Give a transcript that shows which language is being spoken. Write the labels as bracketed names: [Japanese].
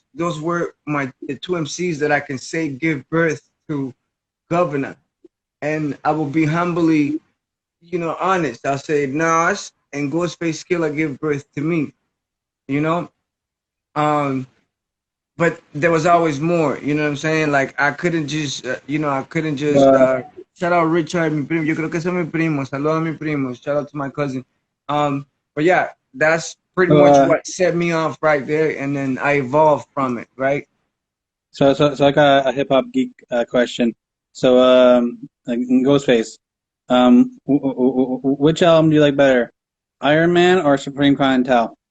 [English] Those were the two MCs that I can say give birth to Gov'nah. And I will be humbly, honest. I'll say Nas and Ghostface Killer give birth to me. You know, um, but there was always more. You know what I'm saying? Like I couldn't just, I couldn't just. Uh, Shout out [Spanish] Richard, mi primo. Yo creo que ese es mi primo. Saludos a mi primo. [English] Shout out to my cousin. But yeah, that's pretty so, much uh, what set me off right there, and then I evolved from it. Right? so I got a hip hop geek question. So, like in Ghostface, which album do you like better, Iron Man or Supreme Clientele?